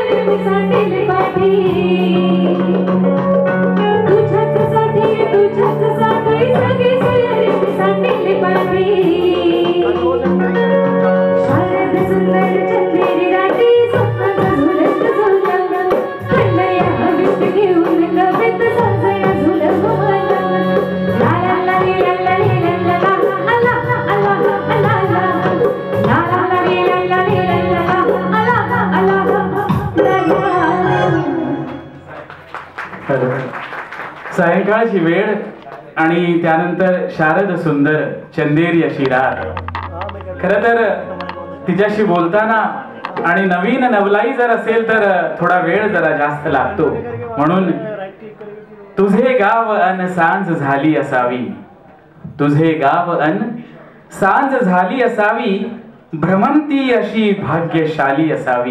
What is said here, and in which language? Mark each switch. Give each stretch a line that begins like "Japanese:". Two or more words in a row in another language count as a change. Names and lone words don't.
Marathi: मी सांडेल पाठी तुझ्याच साठी सगळी सोयरे मी सांडेल पाठी शारद सुंदर चंदेरी रात्री स्वप्नात झुलत झुलत थंडया हवेत घेऊन गवेत साजळा झुलत मला ला ला ला ला ला ला ला ला अला अला अला ला ला ला ला ला ला ला अला अला सायंकाळची वेळ आणि त्यानंतर शारद सुंदर चंदेरी अशी रात. खरं तर तिच्याशी बोलताना आणि नवीन नवलाई जर असेल तर थोडा वेळ जरा जास्त लागतो. म्हणून तुझे गाव अन सांज झाली असावी, तुझे गाव अन सांज झाली असावी, भ्रमंती अशी भाग्यशाली असावी.